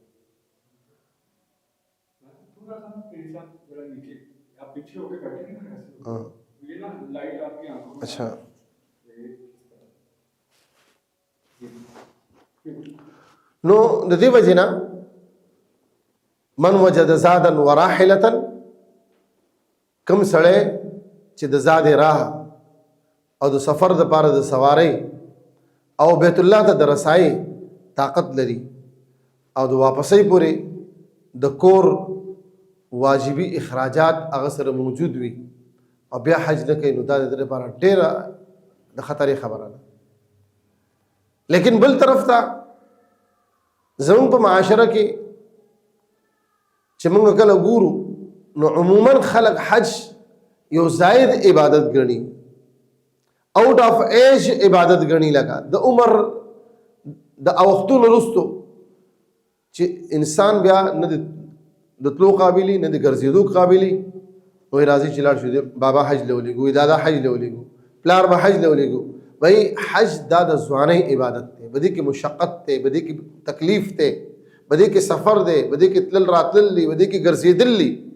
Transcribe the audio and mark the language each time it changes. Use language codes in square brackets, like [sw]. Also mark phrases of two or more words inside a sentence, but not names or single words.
[ps] اچھا نو د دې وجه نه [ar] من وجد زادا وراحلة، [ps] کم سړی چې د زاد راه او د سفر د پاره د سواری او بیت الله ته د رسای طاقت لري او د واپسۍ پورې د کور واجبي اخراجات هغه سره موجود وي او بیا حج نه کوي، نو دا د لپاره ډیره د خطرې خبره ده. لیکن بل طرف ته زموږ په معاشره کې چې موږ کله ګورو نو عموما خلق حج یو زائد عبادت ګڼي، [en] out of age [ps] عبادت ګڼي، لگا د عمر د اوختونو وروستو چې انسان بیا نه د تلو قابلی نه د ګرځېدو قابلی، وایي راځي چې لاړ شو بابا حج له ولېږو، دادا حج له ولېږو، پلار به حج له ولېږو. وایي حج دا د ځوانۍ عبادت دی، بدې کې مشقت دی، بدې کې تکلیف دی، بدې کې سفر دی، بدې کې تلل راتلل دی، بدې کې ګرځېدل دی.